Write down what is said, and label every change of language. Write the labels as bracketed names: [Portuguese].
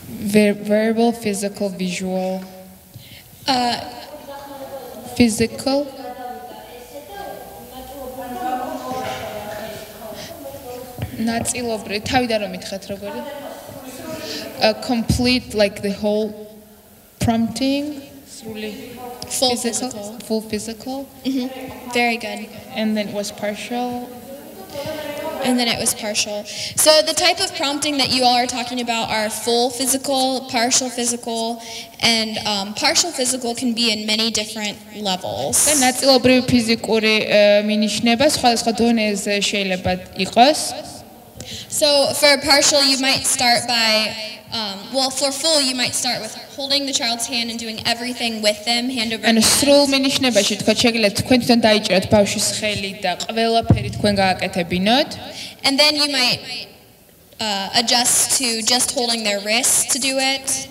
[English] Verbal, physical, visual. Physical. [Georgian] ნაწილობრივ, თავიდან რომ მითხრათ როგორი? [English] Complete, like the whole prompting. Full physical. Full physical. Very good. And then it was partial. And then it was partial. So the type of prompting that you all are talking about are full physical, partial physical, and partial physical can be in many different levels. [Georgian] ნაწილობრივი ფიზიკური მინიშნება სხვადასხვა დონეზე შეიძლება იყოს. [English] So for partial you might start by for full you might start with holding the child's hand and doing everything with them hand over hand. [Georgian] ანუ სრულ მინიშნებაში თქვა შეგიძლიათ თქვენ თვითონ დაიჭეროთ ბავშვის ხელი და ყველაფერი თქვენ გააკეთებინოთ. [English] And then you might adjust to just holding their wrists to do it.